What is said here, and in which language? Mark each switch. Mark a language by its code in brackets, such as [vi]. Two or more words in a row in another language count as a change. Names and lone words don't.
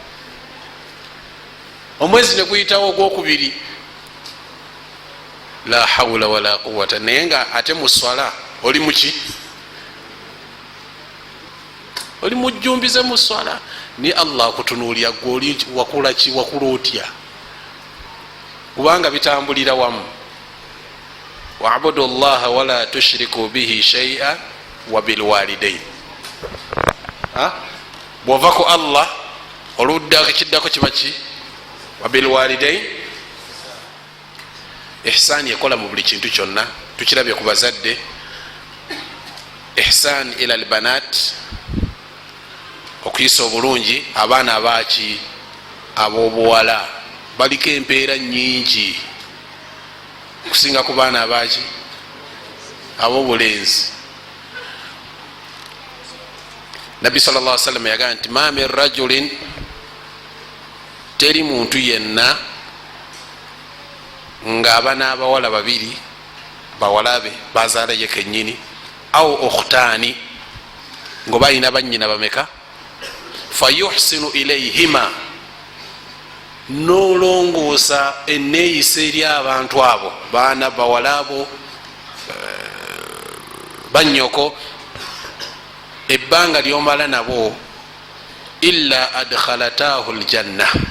[lg] Omwezi ne guyitawo ogwokubiri, [ar] لا حول ولا قوة. [lg] Naye nga ate mu swala oli muki? Oli mujjumbize mu swala. Ni Allah akutunuulira gwe oli wakula ki, wakula otya, kubanga bitambulira wamu. [ar] واعبدوا الله ولا تشركوا به شيئا وبالوالدين. [lg] Bwova ku Allah oludda kiddako kibaki [ar] وبالوالدين. [lg] Ihsan yekola mu buli kintu kyonna, tukirabye ku bazadde. [ar] إحسان إلى البنات, [lg] okuyisa obulungi abaana abaaki ab'obuwala. Baliko empeera nyingi okusinga ku baana abaaki ab'obulenzi. Nabbi [ar] صلى الله عليه وسلم [lg] yagamba nti [ar] ما من رجل, [lg] teri muntu yenna ng'aba n'abawala babiri bawalabe bazaala ye kennyini, [ar] أو أختان, [lg] ngoba alina bannyina bameka, [ar] فيحسن إليهما, [lg] nolongoosa enneeyisa eri abantu abo, baana bawala abo bannyoko, ebbanga lyomala nabo, [ar] إلا أدخلتاه الجنة.